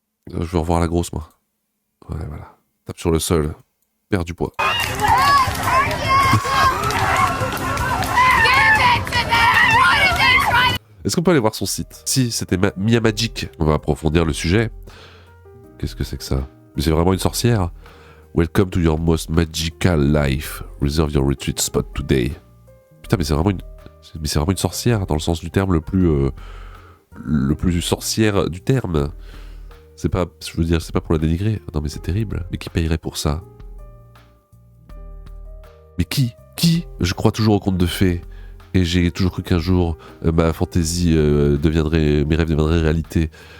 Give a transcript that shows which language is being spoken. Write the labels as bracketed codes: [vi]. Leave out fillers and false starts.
[fr] Je veux revoir la grosse, moi. Ouais, voilà. Tape sur le sol. Perd du poids. Est-ce qu'on peut aller voir son site? Si, c'était Mia Magic. On va approfondir le sujet. Qu'est-ce que c'est que ça? Mais c'est vraiment une sorcière? [en] Welcome to your most magical life. Reserve your retreat spot today. [fr] Putain, mais c'est vraiment une sorcière dans le sens du terme le plus sorcière du terme. C'est pas, je veux dire, c'est pas pour la dénigrer. Non, mais c'est terrible. Mais qui payerait pour ça? Mais qui? Je crois toujours au conte de fées. Et j'ai toujours cru qu'un jour, ma fantaisie mes rêves deviendraient réalité.